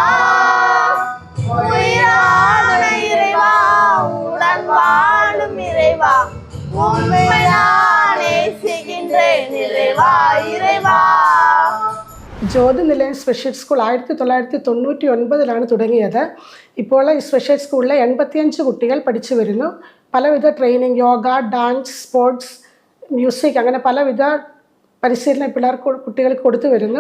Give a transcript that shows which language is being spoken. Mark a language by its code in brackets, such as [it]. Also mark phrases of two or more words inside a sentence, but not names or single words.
[ta] உயிரான இறைவா, உடன் வாழும் இறைவா, உம்மை நான் நேசிக்கின்றேன் இறைவா, இறைவா. [ml] ജ്യോതി നിലയം സ്പെഷ്യൽ സ്കൂൾ 1999 തുടങ്ങിയത്. ഇപ്പോൾ ഈ സ്പെഷ്യൽ സ്കൂളിൽ 85 കുട്ടികൾ പഠിച്ചു വരുന്നു. പലവിധ ട്രെയിനിങ്, യോഗ, ഡാൻസ്, സ്പോർട്സ്, മ്യൂസിക്, അങ്ങനെ പലവിധ പരിശീലനം കുട്ടികൾക്ക് കൊടുത്തു വരുന്നു.